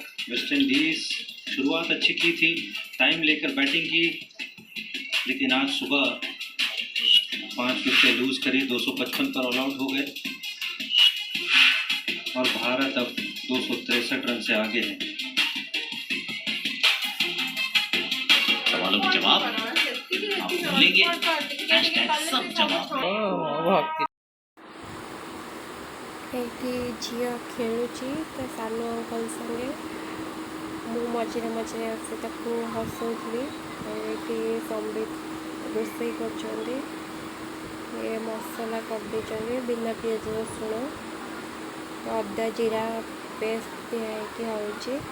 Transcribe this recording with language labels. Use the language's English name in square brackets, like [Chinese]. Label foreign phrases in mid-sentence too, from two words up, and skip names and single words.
[Hindi] वेस्ट इंडीज़ शुरुआत अच्छी की थी, टाइम लेकर बैटिंग की, लेकिन आज सुबह 5 [English] wicket lose [Hindi] करी, 255 पर [English] all out [Hindi] हो गए, और भारत अब 263 रन से आगे है। सवालों के जवाब आप मिलेंगे, सब जवाब। [Odia] ଏଇଠି ଝିଅ ଖେଳୁଛି ତା ସାନ ଅଙ୍କଲ ସାଙ୍ଗେ। ମୁଁ ମଝିରେ ମଝିରେ ଆସି ତାକୁ ହସଉଥିଲି। ଏଇଠି ସମ୍ବିତ ରୋଷେଇ କରୁଛନ୍ତି, ଏ ମସଲା କରିଦେଇଛନ୍ତି ବିନା ପିଆଜ ରସୁଣ, ଅଦା ଜିରା ପେଷ୍ଟ ଦିଆ ହେଇକି ହେଉଛି।